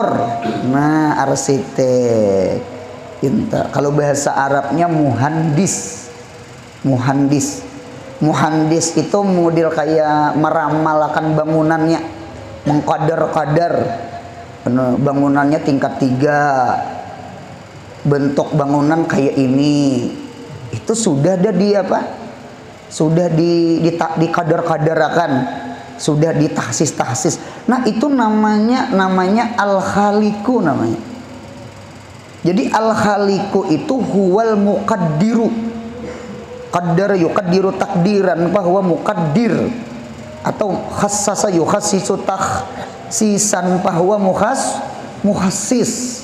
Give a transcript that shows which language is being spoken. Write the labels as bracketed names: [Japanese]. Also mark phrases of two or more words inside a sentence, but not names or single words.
[Indonesian] Nah, arsitek kalau bahasa Arabnya muhandis itu model kayak meramalkan bangunannya, mengqadar-qadar bangunannya tingkat 3, bentuk bangunan kayak ini. Itu sudah ada di apa? sudah dikadar-kadarakan, sudah ditahsis. Nah, itu namanya al-khaliqu namanya. Jadi al-khaliqu itu [Arabic] هو المقدر. قدّر يقدّر تقديرا bahwa muqaddir, atau خصّص يخصّص تخصيصا bahwa mukhassis.